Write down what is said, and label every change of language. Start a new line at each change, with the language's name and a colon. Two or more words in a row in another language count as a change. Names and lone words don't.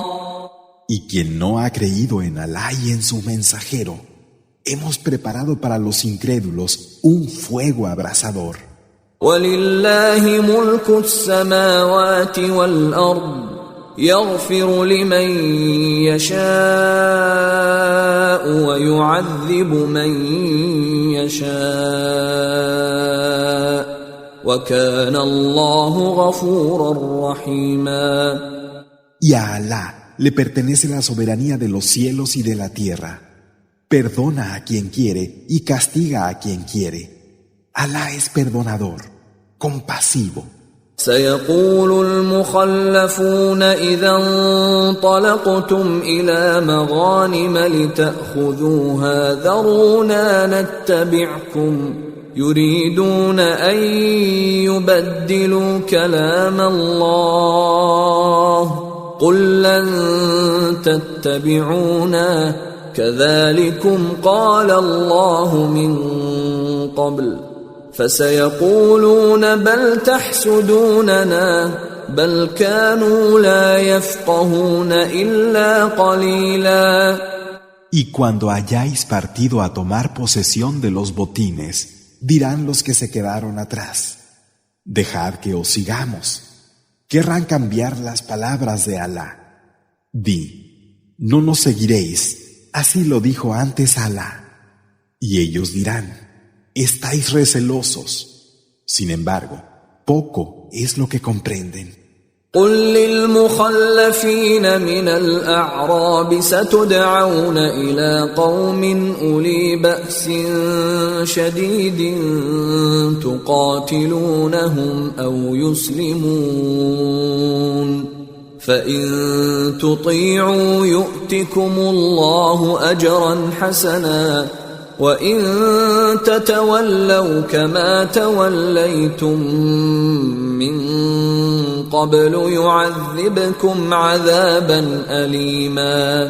Spanish: Y quien no ha creído en Alá y en su mensajero, hemos preparado para los incrédulos un fuego abrasador.
Arabic: وَلِلَّهِ مُلْكُ السَّمَاوَاتِ وَالْأَرْضِ يَغْفِرُ لِمَن يَشَاءُ وَيُعَذِّبُ مَن يَشَاءُ وَكَانَ اللَّهُ غَفُورًا رَّحِيمًا.
Spanish: Y a Alá le pertenece la soberanía de los cielos y de la tierra. Perdona a quien quiere y castiga a quien quiere. Alá es perdonador, compasivo.
Arabic: سيقول المخلفون إذا انطلقتم إلى مغانم لتأخذوها ذرونا نتبعكم يريدون أن يبدلوا كلام الله قل لن تتبعونا كذلكم قال الله من قبل فسيقولون بل تحسدوننا بل كانوا لا يفقهون إلا قليلا.
Spanish: Y cuando hayáis partido a tomar posesión de los botines, dirán los que se quedaron atrás: dejad que os sigamos. Querrán cambiar las palabras de Alá. Di, no nos seguiréis, así lo dijo antes Alá. Y ellos dirán: estáis recelosos. Sin embargo, poco es lo que comprenden.
Arabic: قل للمخلفين من الأعراب ستدعون إلى قوم أولي بأس شديد تقاتلونهم أو يسلمون فإن تطيعوا يؤتكم الله أجرا حسنا وإن تتولوا كما توليتم من قبل يعذبكم عذابا أليما.